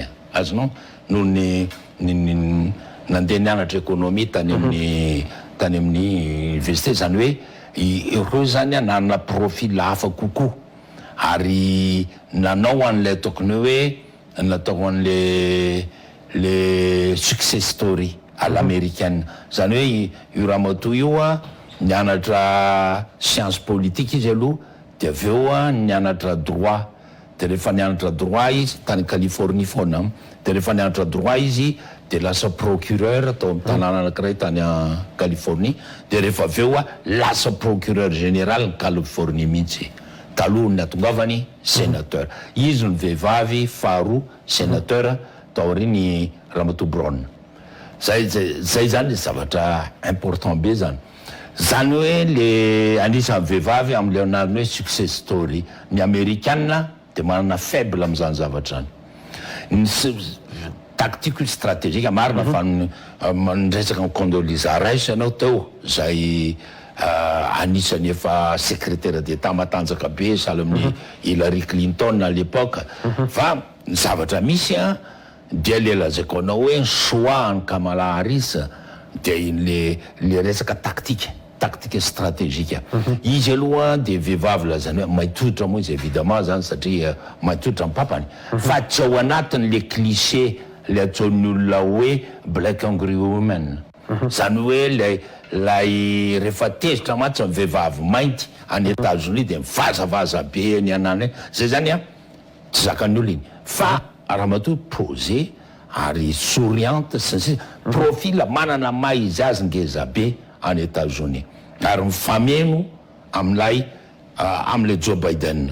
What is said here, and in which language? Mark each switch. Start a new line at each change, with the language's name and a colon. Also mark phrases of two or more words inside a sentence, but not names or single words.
Malagasy: Azonao noho ny nandeha nianatra économie tany amin'ny université, zany hoe ireo zany nanana profil hafa kokoa, ary nanao an'lay tokony hoe natao an'le
English: success story
French: à l'américaine.
Malagasy: Zany hoe io Ramatoa io nianatra
French: science politique
Malagasy: izy aloha, de aveo nianatra droit, de rehefa nianatra droit izy tany Californie foana, de rehefa nianatra droit izy de lasa procureur tao amin'ny tanàna anankiray tany Californie, de rehefa aveo lasa
French: procureur général
Malagasy: ny Californie mihitsy. Taloha ny atongavany sénateur. Izy ny vehivavy faharoa sénateur tao riny Ramatoa Brown. Zay zany zavatra important be zany. Zany hoe le anisan'ny vehivavy amin'ny leonardo hoe
English: success story.
Malagasy: Ny américaine de manana faible amin'izany zavatra zany.
French: Tactique stratégique
Malagasy: marina fa nresaka ny Condoleezza Rice ianao teo, zay anisany efa
French: secrétaire d'État
Malagasy: matanjaka be sahala amin'ny Hillary Clinton
French: à l'époque.
Malagasy: Fa ny zavatra misy dia le lazaiko anao hoe choix ny Kamala Harris dia le resaka
French: tactique stratégique.
Malagasy: Izy aloha de vehivavy lazany hoe maitotra moa izy évidemment zany satria maitotra ny papany, fa tsy ao anatiny le cliché le atsoin'ny olona hoe
English: black angry woman.
Malagasy: Zany hoe lay rehefa tezitra matsy ny vehivavy mainty any États-Unis de mivazavaza be ny anany, zay zany tsy zakan'ny olona iny. Fa Ramatoa posé ary souriante, profil manana maha izy azy ngeza be any États-Unis, ary mifameno am'lay am'le Joe Biden.